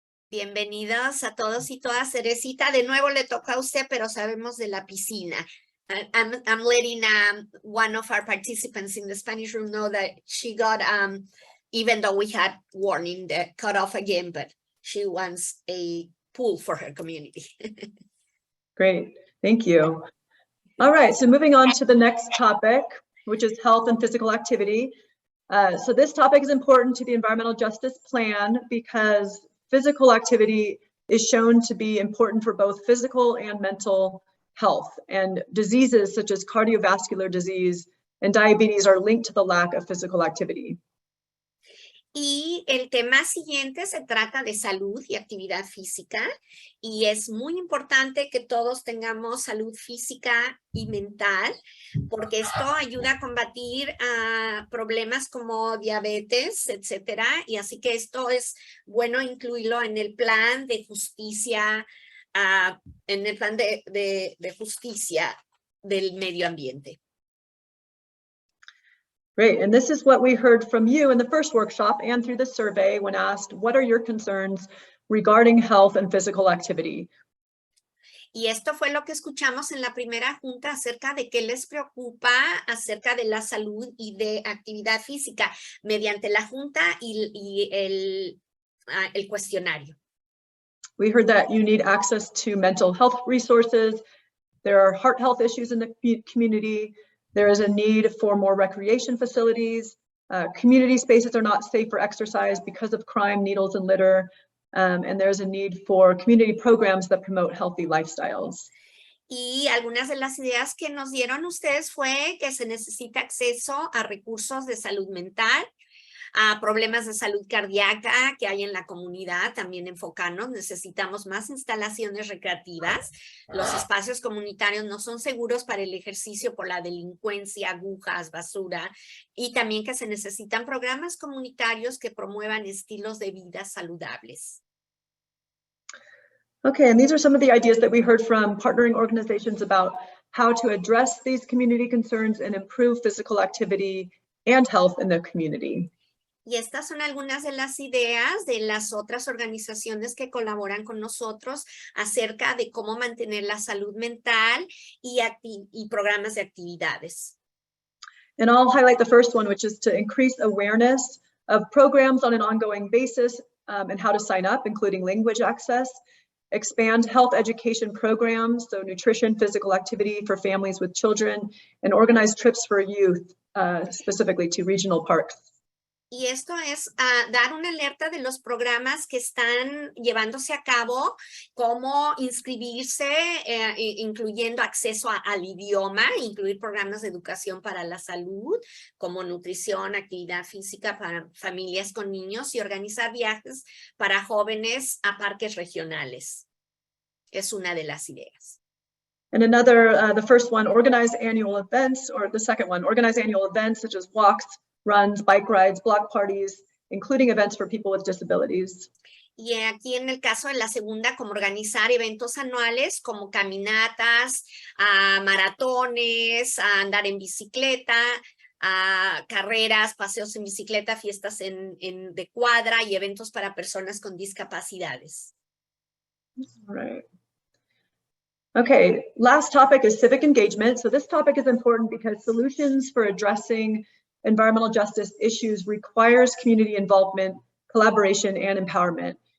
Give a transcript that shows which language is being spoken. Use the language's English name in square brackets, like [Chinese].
[Spanish] Bienvenidos a todos y todas. Cerecita, de nuevo le toca a usted, pero sabemos de la piscina. [English] I'm letting one of our participants in the Spanish room know that she got, even though we had warning that cut off again, but she wants a pool for her community. Great, thank you. All right, so moving on to the next topic, which is health and physical activity. So this topic is important to the environmental justice plan because physical activity is shown to be important for both physical and mental health, and diseases such as cardiovascular disease and diabetes are linked to the lack of physical activity. [Spanish] Y el tema siguiente se trata de salud y actividad física, y es muy importante que todos tengamos salud física y mental, porque esto ayuda a combatir problemas como diabetes, etcétera, y así que esto es bueno incluirlo en el plan de justicia, en el plan de justicia del medio ambiente. [English] Great, and this is what we heard from you in the first workshop and through the survey when asked, what are your concerns regarding health and physical activity? [Spanish] Y esto fue lo que escuchamos en la primera junta acerca de qué les preocupa acerca de la salud y de actividad física mediante la junta y el cuestionario. [English] We heard that you need access to mental health resources. There are heart health issues in the community. There is a need for more recreation facilities. Community spaces are not safe for exercise because of crime, needles, and litter. And there's a need for community programs that promote healthy lifestyles. [Spanish] Y algunas de las ideas que nos dieron ustedes fue que se necesita acceso a recursos de salud mental, a problemas de salud cardíaca que hay en la comunidad, también enfocarnos, necesitamos más instalaciones recreativas, los espacios comunitarios no son seguros para el ejercicio por la delincuencia, agujas, basura, y también que se necesitan programas comunitarios que promuevan estilos de vida saludables. [English] Okay, and these are some of the ideas that we heard from partnering organizations about how to address these community concerns and improve physical activity and health in the community. [Spanish] Y estas son algunas de las ideas de las otras organizaciones que colaboran con nosotros acerca de cómo mantener la salud mental y programas de actividades. [English] And I'll highlight the first one, which is to increase awareness of programs on an ongoing basis and how to sign up, including language access, expand health education programs, so nutrition, physical activity for families with children, and organize trips for youth, specifically to regional parks. [Spanish] Y esto es dar una alerta de los programas que están llevándose a cabo, cómo inscribirse, incluyendo acceso al idioma, incluir programas de educación para la salud, como nutrición, actividad física para familias con niños y organizar viajes para jóvenes a parques regionales. Es una de las ideas. [English] And another, the first one, organize annual events, or the second one, organize annual events such as walks, runs, bike rides, block parties, including events for people with disabilities. [Spanish] Y aquí en el caso de la segunda, como organizar eventos anuales como caminatas, maratones, andar en bicicleta, carreras, paseos en bicicleta, fiestas de cuadra y eventos para personas con discapacidades. [English] All right. Okay, last topic is civic engagement. So this topic is important because solutions for addressing environmental justice issues requires community involvement, collaboration, and empowerment.